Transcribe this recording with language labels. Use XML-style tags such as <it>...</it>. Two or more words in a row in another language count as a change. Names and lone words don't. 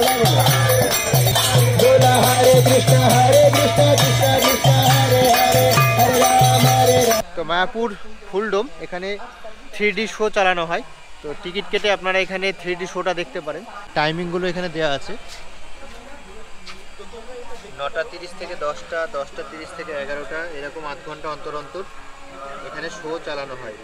<sa>बोला हरे कृष्ण कृष्ण कृष्ण हरे हरे हरे राम हरे राम।</sa> <bn>তো মায়াপুর ফুলডোম, এখানে 3D শো চালানো হয়। তো টিকিট কেটে আপনারা এখানে 3D শোটা দেখতে পারেন। টাইমিংগুলো এখানে দেওয়া আছে, 9:30 থেকে 10টা, 10:30 থেকে 11টা, এরকম 8 ঘন্টা অন্তর অন্তর এখানে শো চালানো হয়।</bn>